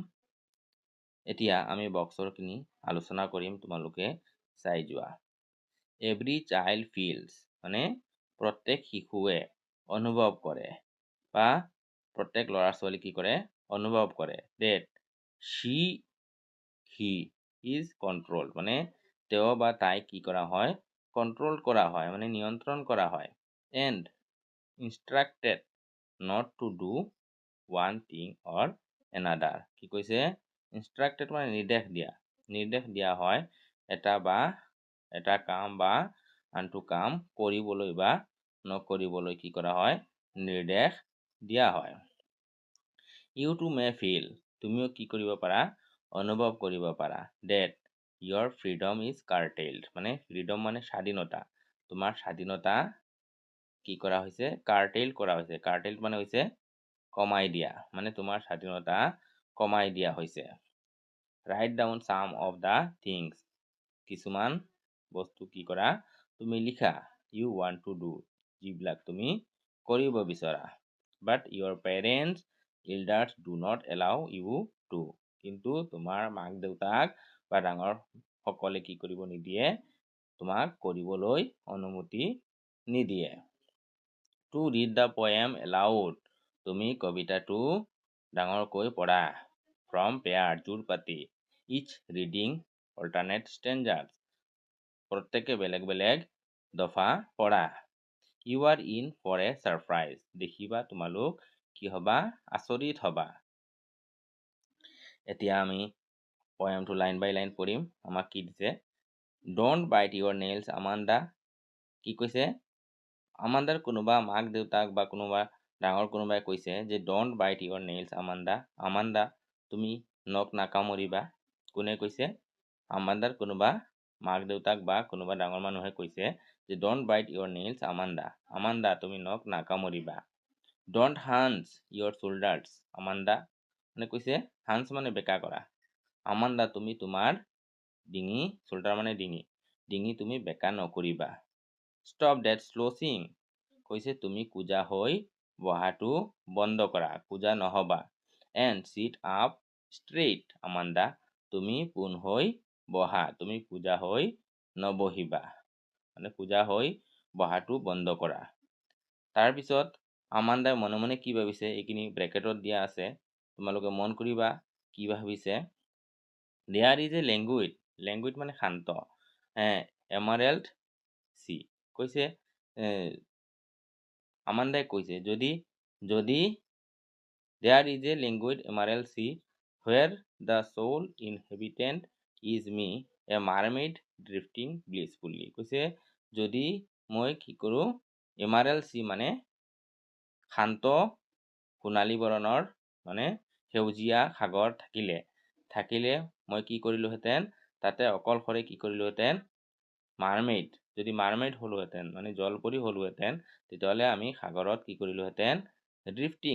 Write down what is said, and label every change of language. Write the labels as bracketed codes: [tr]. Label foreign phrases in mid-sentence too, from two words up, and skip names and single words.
[as] এতিয়া আমি বক্সৰখিনি আলোচনা কৰিম, তোমালোকে চাই যোৱা। [en] every child feels [as] মানে প্ৰত্যেক শিশুৱে অনুভৱ কৰে বা প্ৰত্যেক ল'ৰা ছোৱালী কি কৰে অনুভৱ কৰে [en] that he is controlled [as] মানে তেওঁ বা তাই কি কৰা হয় কন্ট্ৰোল কৰা হয় মানে নিয়ন্ত্ৰণ কৰা হয় [en] and instructed not to do one thing or another [as] কি কৈছে instructed মানে নিৰ্দেশ দিয়া হয় এটা কাম বা আনটো কাম কৰিবলৈ বা নকৰিবলৈ কি কৰা হয় নিৰ্দেশ দিয়া হয় [en] you too may feel [as] তুমিও কি কৰিব পাৰা অনুভৱ কৰিব পাৰা [en] that your freedom is curtailed [as] মানে freedom মানে স্বাধীনতা তোমাৰ স্বাধীনতা কি কৰা হৈছে curtail কৰা হৈছে curtail মানে হৈছে কমাই দিয়া মানে তোমাৰ স্বাধীনতা কমাই দিয়া হৈছে [en] write down some of the things [as] কিছুমান বস্তু কি কৰা তুমি লিখা [en] you want to do [as] যিবিলাক তুমি কৰিব [en] বিচৰা but your parents elders do not allow you to [as] কিন্তু তোমাৰ মাক দেউতাক বা ডাঙৰ সকলে কি কৰিব নিদিয়ে তোমাক কৰিবলৈ অনুমতি নিদিয়ে [en] to read the poem aloud [as] তুমি কবিতাটো ডাঙৰকৈ পঢ়া [en] from pair [as] জোৰ পাতি [en] each reading alternate stanzas [as] প্ৰত্যেকে বেলেগ বেলেগ দফা পঢ়া [en] you are in for a surprise [as] দেখিবা তোমালোক কি হবা আচৰিত হবা এতিয়া আমি পয়েমটো [en] line by line [as] পঢ়িম আমাক কি দিছে [en] don't bite your nails [as] আমাণ্ডা কি কৈছে আমাণ্ডাৰ কোনোবা মাক দেউতাক বা কোনোবা ডাঙৰ কোনোবাই কৈছে যে [en] don't bite your nails [as] আমাণ্ডা তুমি নখ নাকামুৰিবা কোনে কৈছে আমাণ্ডাৰ কোনোবা মাক দেউতাক বা কোনোবা ডাঙৰ মানুহে কৈছে যে [en] don't bite your nails [as] আমাণ্ডা তুমি নখ নাকামুৰিবা [en] don't hunch your shoulders [as] আমাণ্ডা মানে কৈছে হাঞ্চ মানে বেকা কৰা আমাণ্ডা তুমি তোমাৰ ডিঙি শোল্ডাৰ মানে ডিঙি তুমি বেকা নকৰিবা [en] stop that slouching [as] কৈছে তুমি কুজা হৈ বহাটো বন্ধ কৰা কুজা নহবা and [en] sit up straight [as] আমাণ্ডা তুমি পোন হৈ বহা তুমি কুজা হৈ নবহিবা মানে কুজা হৈ বহাটো বন্ধ কৰা তাৰ পিছত আমাণ্ডাই মনে মনে কি ভাবিছে এইখিনি ব্ৰেকেটত দিয়া আছে তোমালোকে মন কৰিবা কি ভাবিছে [en] there is a language [as] মানে শান্ত [en] emerald sea [as] কৈছে আমাণ্ডাই কৈছে যদি [en] there is a language emerald sea where the sole inhabitant is me a mermaid drifting blissfully [as] কৈছে যদি মই কি কৰো [en] emerald sea [as] মানে শান্ত সোণালী বৰণৰ মানে সেউজীয়া সাগৰ থাকিলে মই কি কৰিলোহেঁতেন তাতে অকলশৰে কি কৰিলোহেঁতেন মাৰ্মেইড যদি মাৰ্মেইড হলোহেঁতেন মানে জলপৰী হলোহেঁতেন তেতিয়াহ'লে আমি সাগৰত কি কৰিলোহেঁতেন ড্ৰিফটিং